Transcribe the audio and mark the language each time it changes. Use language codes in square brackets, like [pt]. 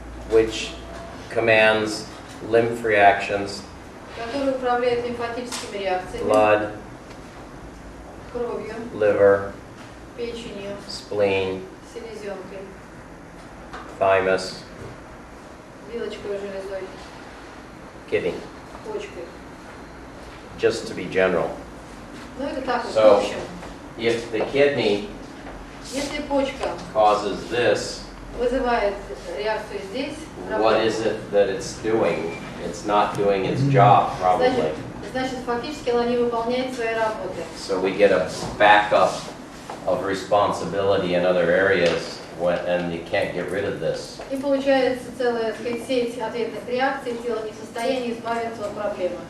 [en] which commands lymph reactions, [ru] которая управляет лимфатическими реакциями, [en] blood, [ru] кровью, [en] liver, [ru] печенью, [en] spleen, [ru] селезенкой, [en] thymus, [ru] вилочковой железой, [en] kidney, [ru] почкой. [en] just to be general. [ru] Ну это так вот, [en] So- [ru] в общем. [en] If the kidney [ru] Если почка [en] causes this, [ru] вызывает реакцию здесь, [en] what is it that it's doing? It's not doing its job, probably. [ru] значит, фактически она не выполняет своей работы. [en] So we get a backup of responsibility in other areas, and you can't get rid of this. [ru] И получается целая, так сказать, сеть ответных реакций, тело не в состоянии избавиться от проблемы.